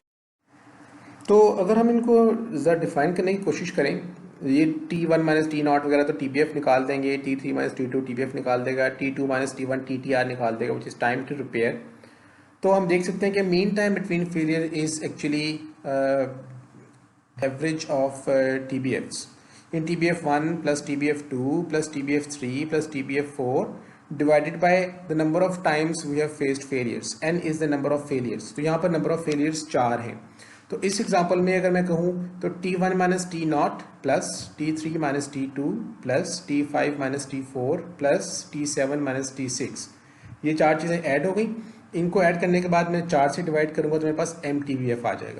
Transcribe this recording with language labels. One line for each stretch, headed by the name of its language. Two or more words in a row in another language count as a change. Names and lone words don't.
Hindi: तो अगर हम इनको ज़रा डिफाइन करने की कोशिश करें, ये
English: T1 minus T0
Hindi: वगैरह तो TBF निकाल देंगे,
English: T3 minus T2
Hindi: TBF निकाल देगा,
English: T2 minus T1
Hindi: TTR निकाल देगा
English: which is time to repair.
Hindi: तो हम देख सकते हैं कि
English: mean time between failure is actually average of TBFs in TBF1 plus TBF2 plus TBF3 plus TBF4 divided by the number of times we have faced failures, n is the number of failures.
Hindi: तो यहाँ पर
English: number of failures
Hindi: 4 हैं। तो इस एग्जांपल में अगर मैं कहूँ तो
English: t1 minus t naught plus t3 minus t2 plus t5 minus t4 plus t7 minus t6,
Hindi: ये 4 चीज़ें ऐड हो गई। इनको ऐड करने के बाद मैं 4 से डिवाइड करूँगा तो मेरे पास MTBF आ जाएगा।